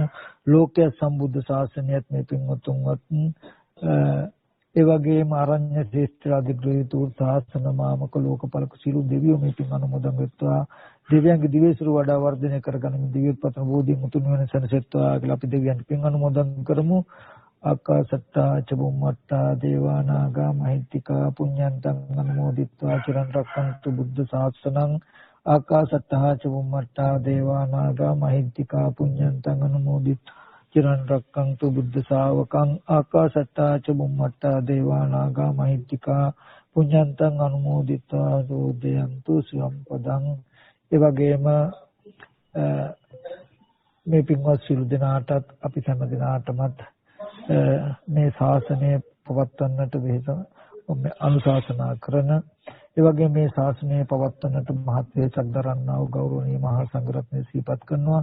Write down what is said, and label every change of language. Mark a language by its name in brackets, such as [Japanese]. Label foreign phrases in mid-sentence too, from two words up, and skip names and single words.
[Sinhala] ලෝකයේ සම්බුද්ධ ශාසනයත් මේ පින්වත්තුන්වත් ඒ වගේම ආරණ්‍ය ශ්‍රේෂ්ඨ අධිග්‍රහීතු ශාසන මාමක ලෝකපාලක සීල දෙවියෝ මේ පින් අනුමෝදන් වෙත්වා. දෙවියන්ගේ දිවේසුරු වඩා වර්ධනය කරගනිමින් දිව්‍යපතන බෝධි මුතුන් වෙන සනසෙත්වා කියලා අපි දෙවියන්ට පින් අනුමෝදන් කරමු. [Pali] ආකාසත්තා චබුම්මත්තා දේවානාගා මහිත්‍තිකා පුඤ්ඤන්තං අනුමෝදිත්වා චිරන් රක්ඛන්තු බුද්ධ ශාසනං ආකාසත්තා චබුම්මත්තා දේවානාගා මහිත්‍තිකා පුඤ්ඤන්තං අනුමෝදිත්වා චිරන් රක්ඛන්තු බුද්ධ ශාවකං ආකාසත්තා චබුම්මත්තා දේවානාගා මහිත්‍තිකා පුඤ්ඤන්තං අනුමෝදිත්වා සෝදයන්තු සම්පදං. [Sinhala] ඒ වගේම මේ පින්වත් සියලු දෙනාටත් අපි හැම දිනාටමත් මේ ශාසනය පවත්වන්නට වෙහෙස අනුශාසනා කරන ඒ වගේ මේ ශාසනය පවත්වන්නට මහත් වේසක් දරන්නා වූ ගෞරවනීය මහා සංඝරත්නය සිහිපත් කරනවා.